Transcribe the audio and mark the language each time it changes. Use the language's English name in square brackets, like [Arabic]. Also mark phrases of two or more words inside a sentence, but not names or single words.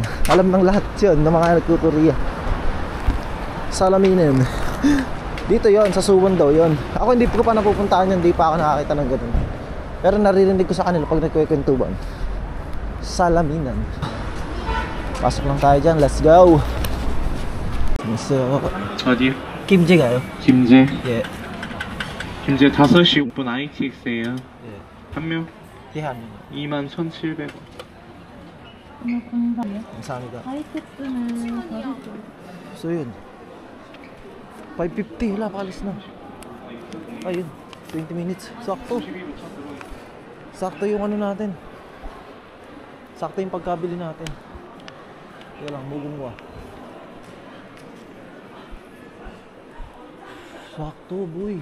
[Filipino] Alam ng lahat yun, ng mga nagtuturya. Salaminan. Dito yon, sa Suwon daw yon. Ako hindi ko pa napupuntahan yun, hindi pa ako nakakita ng ganun. Pero naririnig ko sa kanila pag nagkukwentuhan. Salaminan. Pasok lang tayo dyan, [English] let's go. [Filipino] So, [Korean] 어디요? 김제 가요. 김제. 예. 김제 5시 오픈 ITX예요. 예. 한 명 대한 21,700원. 감사합니다. [Filipino] So yun. 5:50, wala pakalis na. Ayun, 20 minutes. Sakto. Sakto yung ano natin. Sakto yung pagkabili natin. Kaya lang, mugong ko. Sakto, boy.